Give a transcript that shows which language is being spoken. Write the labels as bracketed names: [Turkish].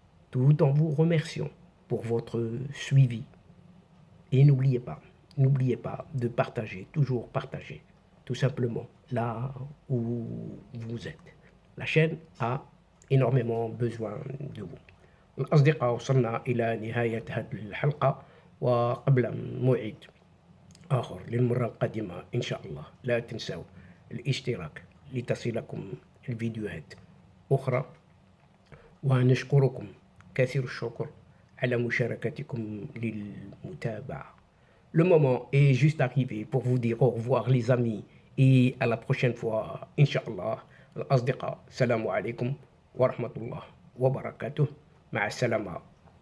[French] Tout en vous remerciant pour votre suivi. Et n'oubliez pas de partager, toujours partager, tout simplement là où vous êtes. La chaîne a énormément besoin de vous. [Arabic] الأصدقاء وصلنا إلى نهاية هذه الحلقة، وقبل موعد آخر للمرة القادمة إن شاء الله لا تنسوا الاشتراك لتصلكم الفيديوهات أخرى، ونشكركم كثير الشكر على مشاركتكم للمتابعة. [French] Le moment est juste arrivé pour vous dire au revoir les amis et à la prochaine fois Inch'Allah. [Arabic] الأصدقاء السلام عليكم ورحمة الله وبركاته. مع السلامة.